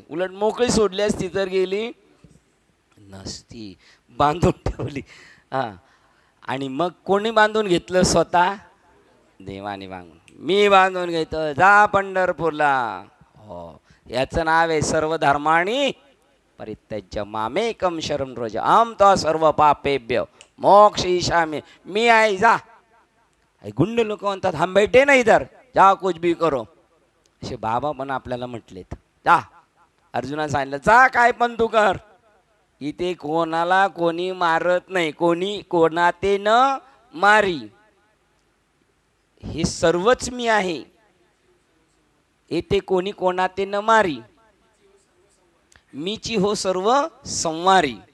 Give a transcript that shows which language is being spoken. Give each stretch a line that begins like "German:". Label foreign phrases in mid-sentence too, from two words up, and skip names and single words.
Marathi: उलट मोकळी सोडली असती तर गेली नसती, बांधून ठेवली. आणि मग कोणी बांधून घेतलं? स्वतः देवाने बांधून. मी बांधून घेतो, जा पंढरपूरला. हो, याचं नाव आहे
Sanskrit: सर्व धर्माणी परित्यज्य मामेकम शरणं व्रज अहं त्वा सर्व पापेभ्यो मोक्षयिष्यामि.
Marathi: मी आहे, जा. गुंड लोक म्हणतात
Hindi: हम बैठे ना इधर, जा कुछ भी करो.
Marathi: असे बाबा पण आपल्याला म्हटलेत, जा. अर्जुना सांगितलं, जा काय पण तू कर. इथे कोणाला कोणी मारत नाही, कोणी कोणाते न मारी. हे सर्वच मी आहे. येथे कोणी कोणाते न मारी, मीची हो सर्व संवारी.